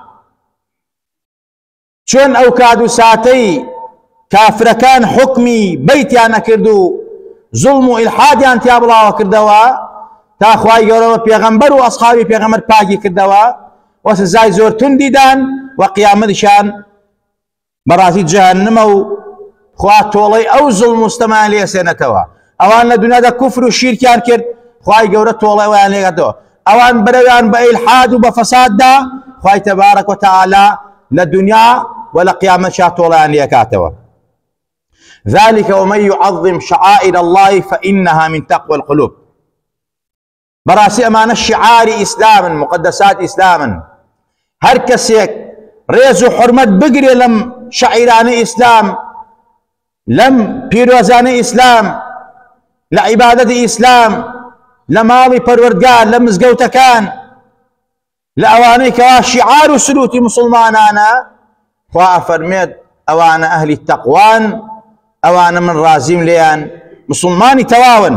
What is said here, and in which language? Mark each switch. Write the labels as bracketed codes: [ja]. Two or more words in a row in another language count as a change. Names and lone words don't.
[ckb] چۆن ئەو کاد و ساتەی کافرەکان حکمی بەیتیان نەکرد و زوڵم و ئیلحادیان تیا بڵاوە کردەوە تا خوای گەورە پێغەمبەر و ئەسحابی پێغەمبەر پاکی کردەوە و سزای زۆر توندی دان و قیامەتیشان بەڕاستی جەهەنەمە و خوا تۆڵەی ئەو زوڵم و ستەمان لێسێنێتەوە. ئەوان لە دنیادا کوفر و شیرکیان کرد، خوای گەورە تۆڵەی ئەویان لێگەتەوە. ئەوان بەرەویان بە ئیلحاد و بە فەساددا خوای تەبارەک وتەعالە لە دنیا و لە قیامەتشا تۆڵەیان لێکاتەوە. [ar] ذلك ومن يعظم شعائر الله فإنها من تقوى القلوب. [ckb] بەڕاستی ئەمانە شعاری ئیسلامن، مقدسات ئیسلامن. هەر کەسێک ڕێز و حورمەت بگرێ لەم شعیرانەی ئیسلام، لەم پیرۆزانەی ئیسلام، [ar] لعبادة إسلام [ckb] لماڵی پەروەردگار لە مزگەوتەکان لە ئەوانەی کەوا شیعار و سلوتی مسلمانانە خوا ئەفەرمێت ئەوانە ئەهلی تەقوان ئەوانە من ڕازیم لێیان مسلمانی تەواون.